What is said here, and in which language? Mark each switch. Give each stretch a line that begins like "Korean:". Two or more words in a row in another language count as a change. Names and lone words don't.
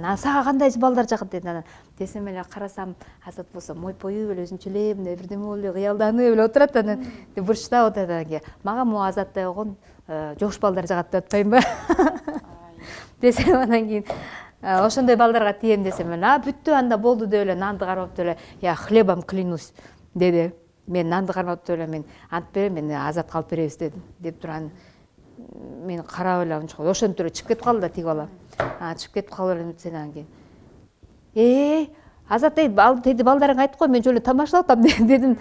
Kyrgyz: Анан сага кандай балдар жагат деди. Анан десем эле карасам Азат болсо мойпоюп эле өзүнчө эле мындай бирдеме болуп эле кыялданып эле отурат. Анан бурчтап атат. Анан кийин мага могу Азаттай болгон жош балдар жагат деп атпаймынбы десем. Анан кийин ошондой балдарга тием десем эле бүттү, анда болду деп эле нанды кармап эле
Russian: я хлебом клянусь
Kyrgyz: деди. Мен нанды кармап эле мен антып берем, мен Азатка алып беребиз дедим. Деп турган мен карап эле ошентип эле чыгып кетип калды да тиги бала. Чыгып кетип калып эле сен анан кийин Азат дейт, ал деди балдарыңа айтып кой, мен жөн эле тамашалап атам дедим.